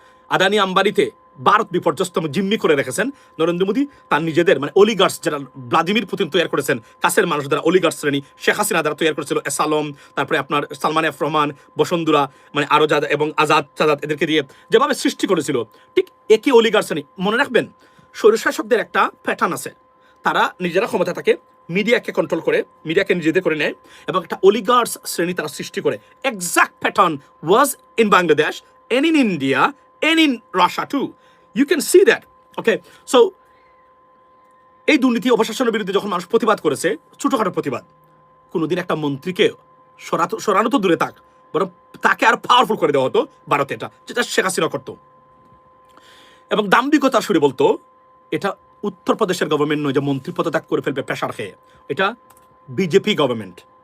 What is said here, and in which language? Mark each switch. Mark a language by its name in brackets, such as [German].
[Bangla] আদানি আম্বানিতে ভারত বিপর্যস্ত জিম্মি করে রেখেছেন নরেন্দ্র মোদী তার নিজেদের, মানে অলিগার্স যারা ভ্লাদিমির পুতিন তৈরি করেছেন, কাছের মানুষ দ্বারা অলিগার্স শ্রেণী, শেখ হাসিনা দ্বারা তৈরি করেছিল এসালম, তারপরে আপনার সালমান এফ রহমান, বসুন্ধরা, মানে আরো যাদা এবং আজাদ এদেরকে দিয়ে যেভাবে সৃষ্টি করেছিল, ঠিক একই অলিগার্স শ্রেণী। মনে রাখবেন স্বৈরশাসকদের একটা প্যাটার্ন আছে, তারা নিজেরা ক্ষমতা থাকে, মিডিয়াকে কন্ট্রোল করে, মিডিয়াকে নিজেদের করে নেয় এবং একটা অলিগার্স শ্রেণী তারা সৃষ্টি করে। [English] Exact pattern was in Bangladesh and in India and in Russia too. You can see that. Okay, so [Bangla] এই দুর্নীতি অপশাসনের বিরুদ্ধে যখন মানুষ প্রতিবাদ করেছে, ছোটখাটো প্রতিবাদ, কোনোদিন একটা মন্ত্রীকে সরানো তো দূরে থাক, বরং তাকে আরো পাওয়ারফুল করে দেওয়া হতো ভারতে, এটা যেটা শেখ হাসিনা করতো। এবং দাম্ভিকতার সুরে বলতো এটা উত্তরপ্রদেশের গভর্নমেন্ট নয় যে মন্ত্রী পদত্যাগ করে ফেলবে প্রেশার খেয়ে, এটা বিজেপি গভর্নমেন্ট।